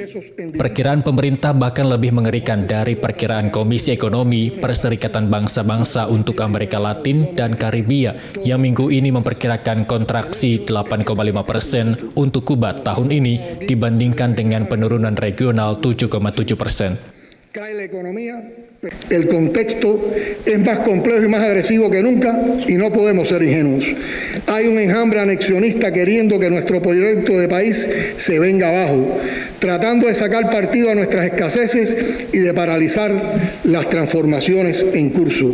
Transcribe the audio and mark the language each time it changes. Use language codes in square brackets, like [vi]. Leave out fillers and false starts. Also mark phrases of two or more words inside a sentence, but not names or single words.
[id] Perkiraan pemerintah bahkan lebih mengerikan dari perkiraan Komisi Ekonomi Perserikatan Bangsa-Bangsa untuk Amerika Latin dan Karibia yang minggu ini memperkirakan kontraksi 8,5% untuk Kuba tahun ini dibandingkan dengan penurunan regional 7,7%. [es] El contexto es más complejo y más agresivo que nunca y no podemos ser ingenuos. Hay un enjambre anexionista queriendo que nuestro proyecto de país se venga abajo, tratando de sacar partido a nuestras escaseces y de paralizar las transformaciones en curso.